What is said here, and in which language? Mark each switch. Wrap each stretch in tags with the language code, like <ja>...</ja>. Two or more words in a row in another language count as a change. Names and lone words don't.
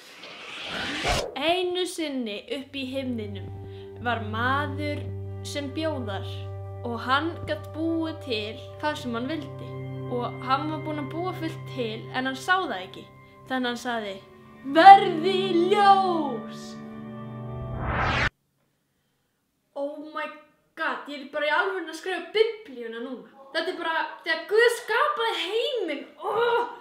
<is>Einu sinni upp í himninum var maður sem bjó þar og hann gat búið til hvað sem hann vildi. Og hann var búinn að búa fullt til en hann sá það ekki. Þannig hann sagði: verði ljós!</is> <en>Oh my god,</en> <is>ég er bara í alvörunni að skrifa biblíuna núna. Þetta er bara þegar Guð skapaði heiminn.</is>